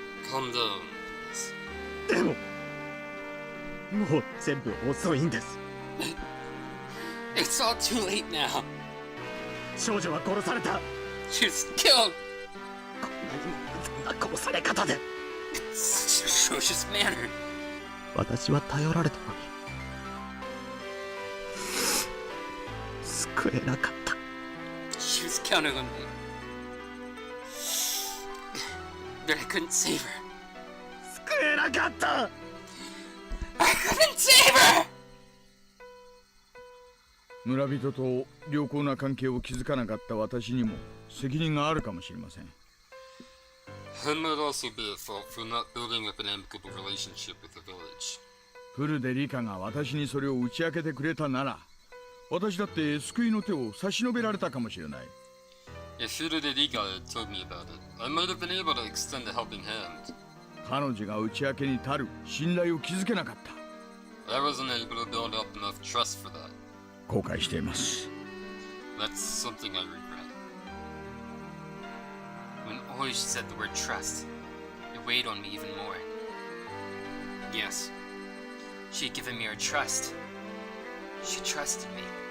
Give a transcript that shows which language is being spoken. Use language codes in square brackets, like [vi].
[en] calm down. [ja] でももう全部遅いんです。 [en] It's all too late now. [ja] 少女は殺された。 [en] She was killed. [ja] こんなにも無残な殺され方で。 [en] It's such a atrocious manner. [ja] 私は頼られたのに救えなかった。 [en] She was counting on me. But I couldn't save her. [ja] 救えなかった。 [en] I couldn't save her! [ja] 村人と良好な関係を築かなかった私にも責任があるかもしれません。 [en] Hen might also be at fault for not building up an amicable relationship with the village. [ja] フルでリカが私にそれを打ち明けてくれたなら、私だって救いの手を差し伸べられたかもしれない。 [en] If Furude Rika had told me about it, I might have been able to extend a helping hand. [ja] 彼女が打ち明けに足る信頼を築けなかった。 [en] I wasn't able to build up enough trust for that. [ja] 後悔しています。 [en] That's something I regret. When Oishi said the word trust, it weighed on me even more. Yes, she had given me her trust. She trusted me.